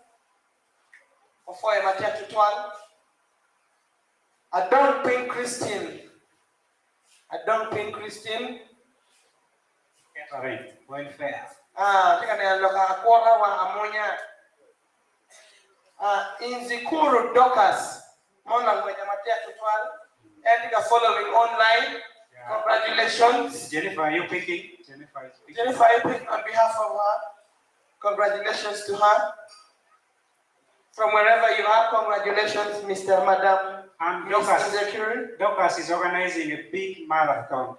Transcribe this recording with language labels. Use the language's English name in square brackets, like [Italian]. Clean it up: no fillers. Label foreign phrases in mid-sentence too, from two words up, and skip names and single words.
[English] Ofoye Matia Tutwal. Adon Pink Christine. Catering. Welfare. Tika na loka akora wa amonya. Inzikuru Docas. Mona Ngwenya Matia Tutwal. Tika following online. Yeah. Congratulations. Jennifer, are you picking? Jennifer is picking. Jennifer, I pick on behalf of her. Congratulations to her. From wherever you are, congratulations, Mr. Madam. And Docas is organizing a big marathon.